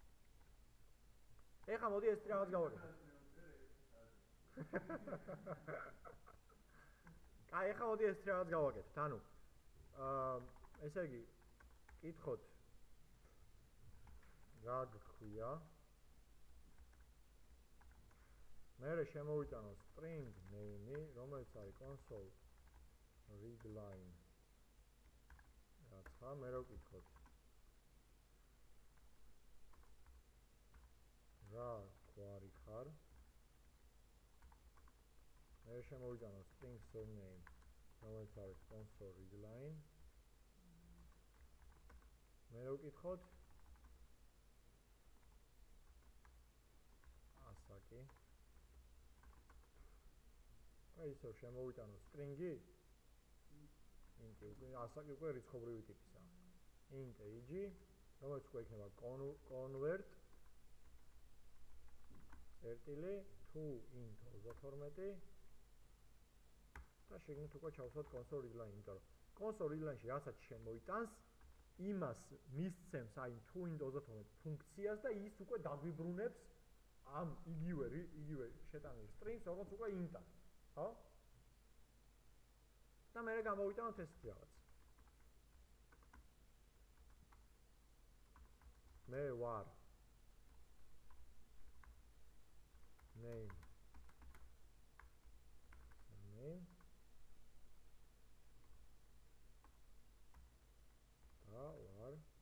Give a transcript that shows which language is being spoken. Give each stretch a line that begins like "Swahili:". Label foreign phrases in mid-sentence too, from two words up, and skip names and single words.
Georgian: ეხლა მოდი ეს რაღაც გავაკეთოთ. კაი, ეხლა მოდი ეს რაღაც გავაკეთოთ. ანუ ესე იგი კითხოთ რა გქვია მერე შემოვიტანოთ string name-ი რომელიც არის
English: console read line
Georgian: რაცა მერე ვკითხოთ რა გვარი ხარ მერე შემოვიტანოთ
English: string surname
Georgian: რომელიც არის
English: console read line
Georgian: მერე ვკითხოთ ასაკი ისევ შემოვიტანოთ
English: string-ი int
Georgian: ასაკი უკვე რიცხობრივი ტიპისაა
English: int age
Georgian: რომელიც უკვე იქნება convert წერტილი
English: to int 32
Georgian: და შეგნით უკვე ჩავსვათ
English: console read line
Georgian: იმიტომ რომ
English: console read line-
Georgian: ში რასაც შემოიტანს იმას მისცემს აი
English: to int 32
Georgian: ფუნქციას და ის უკვე დაგვიბრუნებს ამ იგივე შეტანილ string-ს როგორც უკვე int-ად ხო? და მერე გამოვიტანოთ ესეთი რაღაც. მე ვარ name და ვარ